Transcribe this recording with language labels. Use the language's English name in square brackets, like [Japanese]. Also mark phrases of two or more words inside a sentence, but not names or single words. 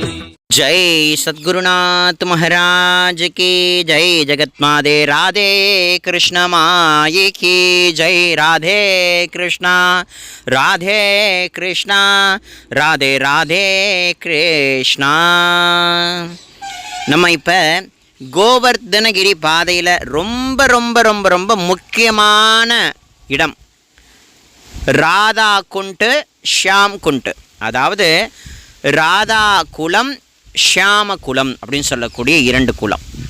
[Hindi] जय सद्गुरुनाथ महाराज की जय। जगतमाते राधे कृष्ण माई की जय। राधे कृष्ण राधे कृष्ण राधे राधे कृष्ण। [Tamil] நம்ம இப்போ கோவர்தனகிரி பாதையில் ரொம்ப ரொம்ப ரொம்ப ரொம்ப முக்கியமான இடம் ராதா குண்டு ஷியாம் குண்டு, அதாவது ராதா குலம் ஷியாம குலம் அப்படின்னு சொல்லக்கூடிய இரண்டு குலம்.